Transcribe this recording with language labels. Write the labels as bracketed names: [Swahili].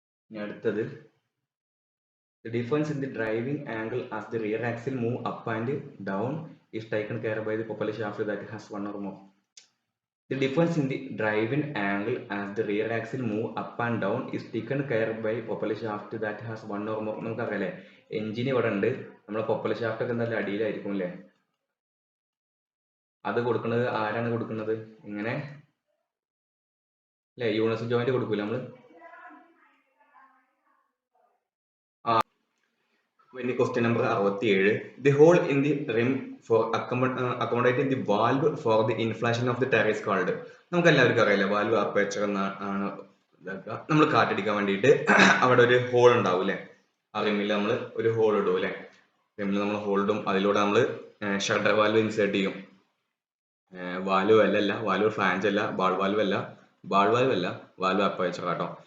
[Malayalam] ഇനി അടുത്തത്, [English] the difference in the driving angle as the rear axle move up and down is taken care by the propeller shaft that has one or more. The difference in the driving angle as the rear axle move up and down is taken care by propeller shaft that has one or more. [Malayalam] നമുക്കറിയാലേ, engine ഇവിടെ ഉണ്ട്, നമ്മളെ propeller shaft ഒക്കെ എന്തായാലും അടിയിലായിരിക്കും അല്ലേ. അത് കൊടുക്കുന്നത് ആരാണ് കൊടുക്കുന്നത്, ഇങ്ങനെ അല്ലെ, യൂണിവേഴ്സൽ ജോയിന്റ് കൊടുക്കൂല നമ്മള്. ഇനി question number 67, [English] the hole in the rim for accommodating the valve for the inflation of the tire is called. [Malayalam] നമുക്ക് എല്ലാവർക്കും അറിയില്ല, വാൽവ് അപ്പേച്ചർ എന്നാണ്. നമ്മൾ കാറ്റടിക്കാൻ വേണ്ടിയിട്ട് അവിടെ ഒരു ഹോൾ ഉണ്ടാവും അല്ലെ, ആ റിമ്മിൽ നമ്മൾ ഒരു ഹോൾ ഇടും അല്ലെ, റിമ്മിൽ നമ്മൾ ഹോൾ ഇടും, അതിലൂടെ നമ്മൾ ഷട്ടർ വാൽവ് ഇൻസേർട്ട് ചെയ്യും. വാൽവ് അല്ല, വാൽവ് ഫ്ലാഞ്ച് അല്ല, വാൽവ് അല്ല, വാൽവ് അപ്പേച്ചർ കേട്ടോ.